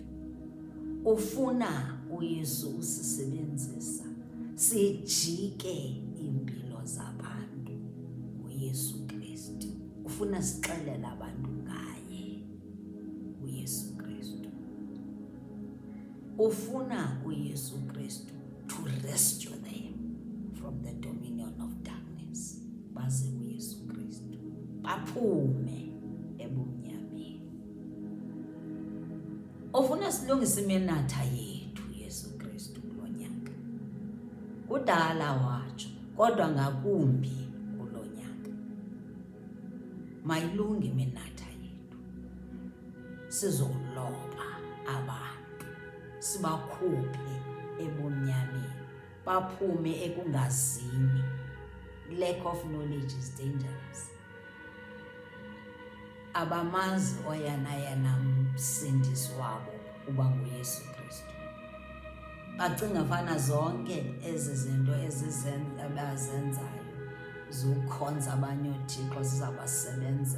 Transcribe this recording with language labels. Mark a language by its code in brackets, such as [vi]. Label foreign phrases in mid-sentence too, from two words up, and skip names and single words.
[xh] Ufuna uYesu usisebenzisa sijike impilo zabantu uYesu Kristu. Ufuna sixelele abantu ngaye uYesu Kristu. [en] Ufuna uYesu Kristu to rescue them from the dominion of darkness. [xh] Baze uYesu Kristu baphume ebumnyameni. Ufuna silungise iminatha yethu uYesu Kristu kulonyaka. Kudala watsho, kodwa ngakumbi kulonyaka. Mayilunge iminatha yethu. Sizoloba abantu, sibakhuphe ebumnyameni. Baphume ekungazini. [en] Lack of knowledge is dangerous. [xh] Abamazi oyana msindisi wabo uba nguYesu Kristu. Bacinga fana zonke ezi zinto abazenzayo zokukhonza abanye oThixo zizabasebenzela.